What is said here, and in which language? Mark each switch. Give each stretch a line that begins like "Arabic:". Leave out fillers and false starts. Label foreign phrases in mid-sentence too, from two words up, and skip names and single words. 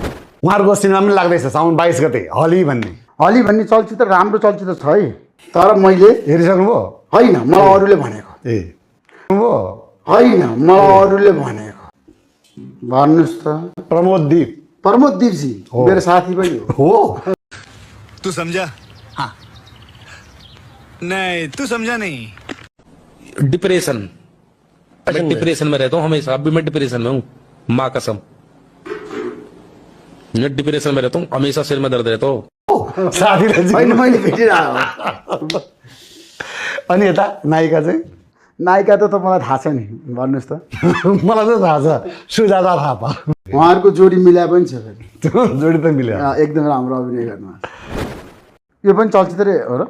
Nepali: उहाँहरूको सिनेमा पनि लाग्दैछ साउन 22 गते हली भन्ने हली भन्ने चलचित्र राम्रो चलचित्र छ है तर मैले हेरिसक्नुभयो होइन मलाई अरूले भनेको ए हो होइन मलाई अरूले भनेको भन्नुहोस् त प्रमोद दिपजी मेरो साथी पनि हो
Hindi: तू समझा हाँ नहीं तू समझा नहीं डिप्रेशन मैं डिप्रेशन में रहता हूँ हमेशा अभी मैं डिप्रेशन में हूँ माँ कसम मैं डिप्रेशन में रहता हूँ हमेशा सिर में दर्द रहता हूँ
Nepali: साथीले होइन मैले भेटिरहेको अनि यता नायिका चाहिँ नायिका त मलाई थाहा छ नि भन्नुहोस् त मलाई त थाहा छ सुजाता थापा उहाँहरूको जोडी मिलाए पनि छ फेरि त्यो जोडी त मिल्यो एकदम राम्रो अभिनय गर्नु यो पनि चलचित्रै हो र